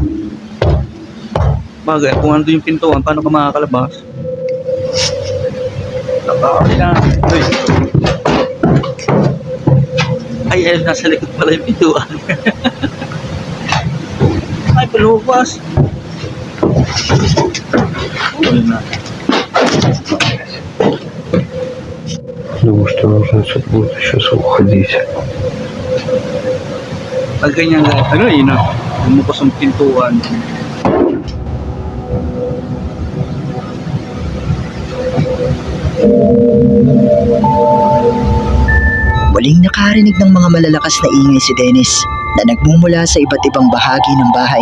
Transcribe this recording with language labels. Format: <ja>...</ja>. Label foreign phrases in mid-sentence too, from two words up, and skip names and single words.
<tl>Bagay, kung ano yung pintuan, paano ka makakalabas? Nakakali na. Uy. Ay, nasa likod pala yung pintuan. Ay, palupas. Uy na.</tl> <ru>Думаю, что нужно отсюда будет сейчас уходить.</ru> <tl>Pag ganyan guys, ano yun na? Bumukas ang pintuan. Muling nakarinig ng mga malalakas na ingay si Dennis na nagmumula sa iba't ibang bahagi ng bahay.</tl>